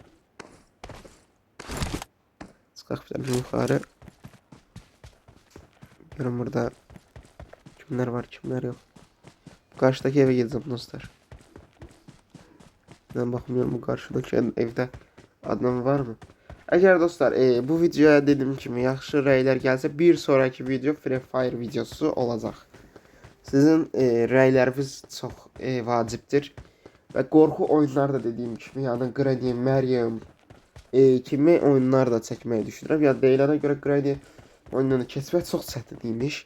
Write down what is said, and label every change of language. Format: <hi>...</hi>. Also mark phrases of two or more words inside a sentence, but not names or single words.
<tr>Çıkak bir yukarı. Görün burada kimler var kimler yok. Karşıdaki eve gideceğim dostlar. Ben bakmıyorum bu karşıdaki evde adam var mı?</tr> <az>Eğer dostlar bu videoya dediğim kimi yaxşı rəylər gəlsə bir sonraki video Free Fire videosu olacaq. Sizin rəyləriniz çox vacibdir. Və qorxu oyunları da dediyim kimi, yəni Granny, Meryem kimi oyunlar da çəkməyi düşünürəm. Yəni deyilənə görə Granny oyununu keçmək çox çətin imiş.</az>